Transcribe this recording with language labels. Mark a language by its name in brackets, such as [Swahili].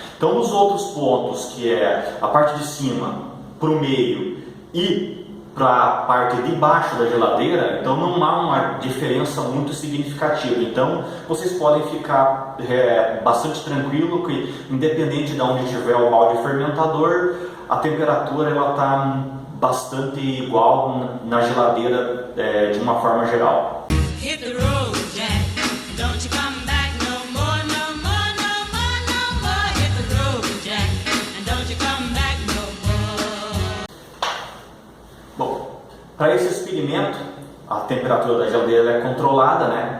[Portuguese] Então nos outros pontos, que é a parte de cima para o meio e para a parte de baixo da geladeira, então não há uma diferença muito significativa. Então vocês podem ficar bastante tranquilo que independente de onde tiver o balde fermentador, a temperatura ela está bastante igual na geladeira de uma forma geral. [English] Hit the road, Jack. Don't you come back no more, no more, no more, no more. Hit the road, Jack. And don't you come back no more. [Portuguese] Bom, para esse experimento, a temperatura da geladeira é controlada, né?